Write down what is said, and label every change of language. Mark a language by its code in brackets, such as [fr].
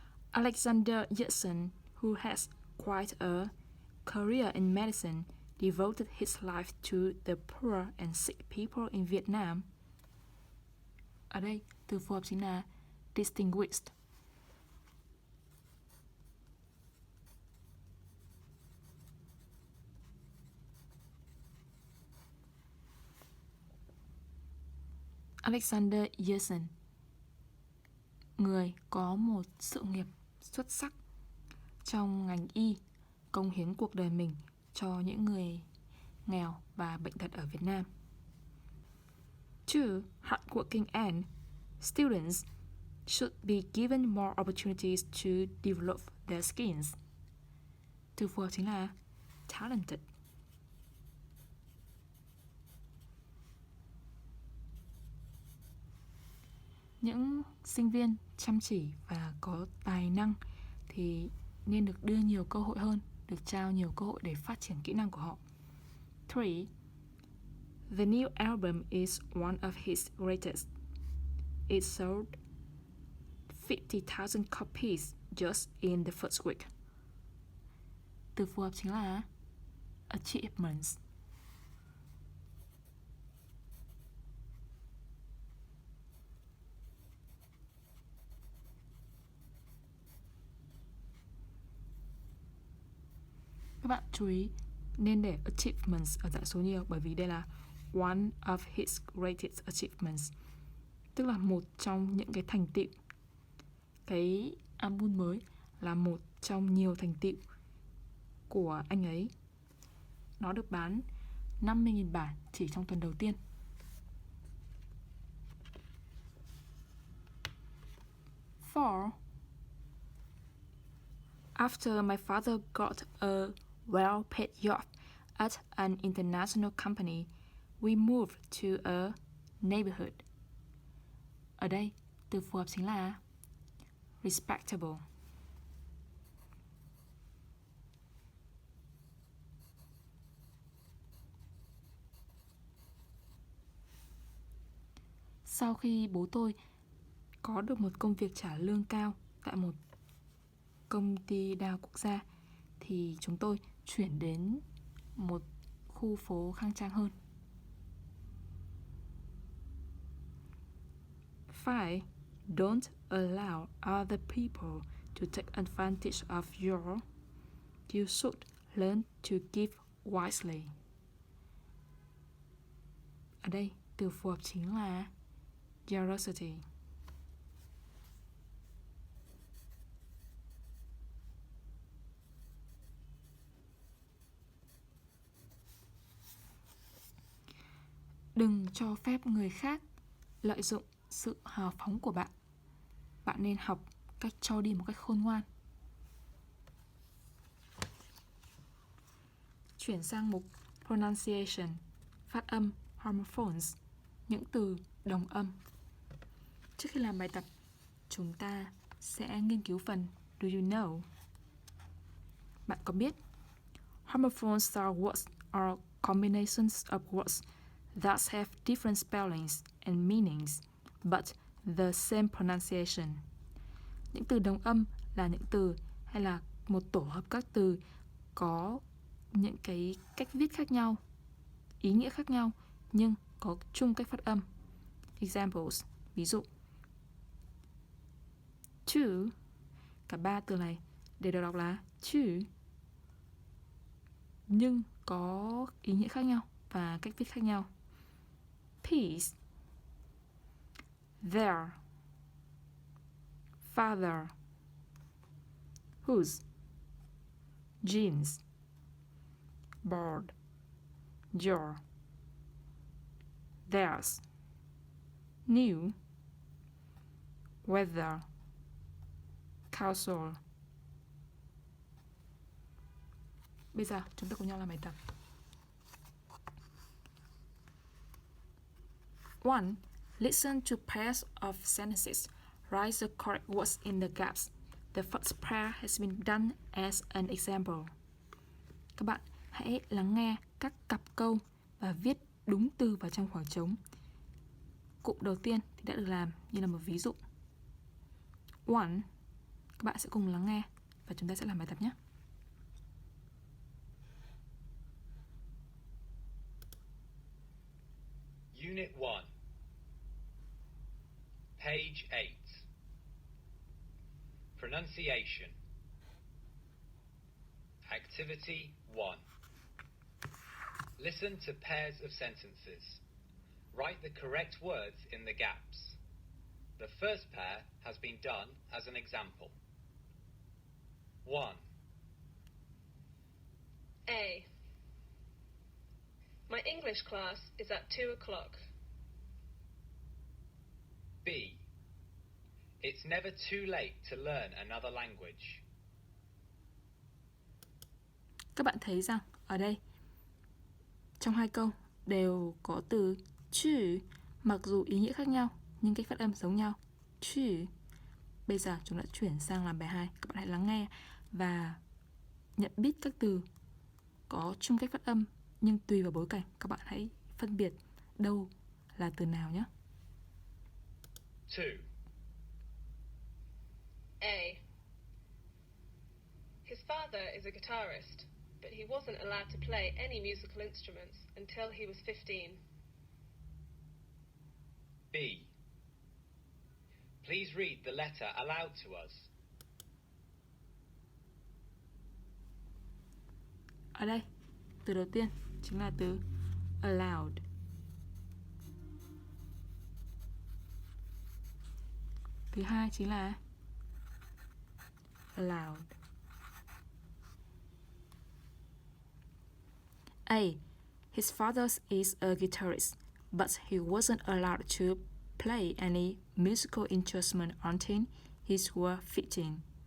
[en] Alexander Yersin, who has quite a career in medicine, devoted his life to the poor and sick people in Vietnam. [vi] Ở đây, từ phù hợp chính là distinguished. Alexander Yersin, người có một sự nghiệp xuất sắc trong ngành y, cống hiến cuộc đời mình cho những người nghèo và bệnh tật ở Việt Nam. 2. [en] Hardworking and students should be given more opportunities to develop their skills. [vi] Từ phù hợp chính là talented. Những sinh viên chăm chỉ và có tài năng thì nên được đưa nhiều cơ hội hơn, được trao nhiều cơ hội để phát triển kỹ năng của họ. 3. [en] The new album is one of his greatest. It sold 50,000 copies just in the first week. [vi] Từ phù hợp chính là achievements. Các bạn chú ý nên để achievements ở dạng số nhiều, bởi vì đây là [en] one of his greatest achievements, [vi] tức là một trong những cái thành tựu. Cái album mới là một trong nhiều thành tựu của anh ấy. Nó được bán 50.000 bản chỉ trong tuần đầu tiên. [en] For after my father got a well-paid job at an international company, we moved to a neighborhood. [vi] Ở đây, từ phù hợp chính là respectable. Sau khi bố tôi có được một công việc trả lương cao tại một công ty đa quốc gia thì chúng tôi chuyển đến một khu phố khang trang hơn. 5. [en] Don't allow other people to take advantage of you. You should learn to give wisely. [vi] Ở đây, từ phù hợp chính là generosity. Đừng cho phép người khác lợi dụng sự hào phóng của bạn. Bạn nên học cách cho đi một cách khôn ngoan. Chuyển sang mục pronunciation, phát âm, homophones, những từ đồng âm. Trước khi làm bài tập, chúng ta sẽ nghiên cứu phần [en] Do you know? [vi] Bạn có biết [en] homophones are words or combinations of words that have different spellings and meanings, but the same pronunciation. [vi] Những từ đồng âm là những từ hay là một tổ hợp các từ có những cái cách viết khác nhau, ý nghĩa khác nhau, nhưng có chung cách phát âm. [en] Examples, [vi] ví dụ. To, cả ba từ này đều được đọc là to, nhưng có ý nghĩa khác nhau và cách viết khác nhau. [en] Peace, their, father, whose, jeans, board, your, theirs, new, weather, council. [vi] Bây giờ chúng ta cùng nhau làm bài tập. 1. [en] Listen to pairs of sentences. Write the correct words in the gaps. The first pair has been done as an example. [vi] Các bạn hãy lắng nghe các cặp câu và viết đúng từ vào trong khoảng trống. Cụm đầu tiên thì đã được làm như là một ví dụ. 1. Các bạn sẽ cùng lắng nghe và chúng ta sẽ làm bài tập nhé. [en] Unit 1, page 8. Pronunciation. Activity 1. Listen to pairs of sentences. Write the correct words in the gaps. The first pair has been done as an example. 1. A. My English class is at 2 o'clock. B. It's never too late to learn another language. [vi] Các bạn thấy rằng ở đây trong hai câu đều có từ chữ, mặc dù ý nghĩa khác nhau nhưng cách phát âm giống nhau. Chữ. Bây giờ chúng đã chuyển sang làm bài 2. Các bạn hãy lắng nghe và nhận biết các từ có chung cách phát âm nhưng tùy vào bối cảnh các bạn hãy phân biệt đâu là từ nào nhé. [en] 2. A. His father is a guitarist, but he wasn't allowed to play any musical instruments until he was 15. B. Please read the letter aloud to us. [vi] Ở đây, từ đầu tiên chính là từ allowed. Thứ hai chính là allowed. [en] A. His father is a guitarist, but he wasn't allowed to play any musical instrument until he was 15.